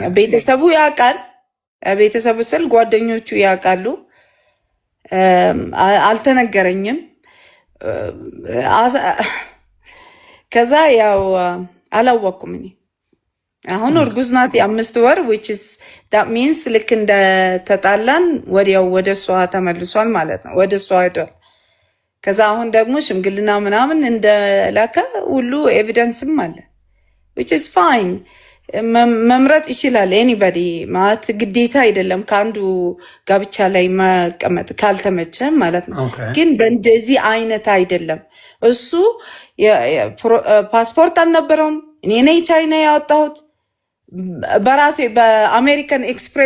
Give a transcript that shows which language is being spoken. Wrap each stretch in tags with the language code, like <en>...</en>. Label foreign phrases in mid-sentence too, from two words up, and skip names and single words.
<am>ቤተሰቡ ያውቃል። ቤተሰቡ ስል ጓደኞቹ ያውቃሉ። አልተነገረኝም። ከዛ ያው አላወቅኩም እኔ። አሁን እርጉዝ ናት የ5 ወር</am> <en>which is that means</en> <am>ልክ እንደተጣላን ወዲያው ወደ እሷ ተመልሷል ማለት ነው። ወደ እሷ ሄዷል። ከዛ አሁን ደግሞ ሽምግልና ምናምን እንደላከ ሁሉ ኤቪደንስም አለ</am> <en>which is fine።</en> <am>መምረጥ ይችላል ኤኒባዲ ማለት ግዴታ አይደለም ከአንዱ ጋብቻ ላይ መቀመጥ ካልተመቸ ማለት ነው። ኦኬ ግን በእንደዚህ አይነት አይደለም። እሱ ፓስፖርት አልነበረውም። እኔ ነኝ ቻይና ያወጣሁት በራሴ በአሜሪካን ኤክስፕሬስ</am>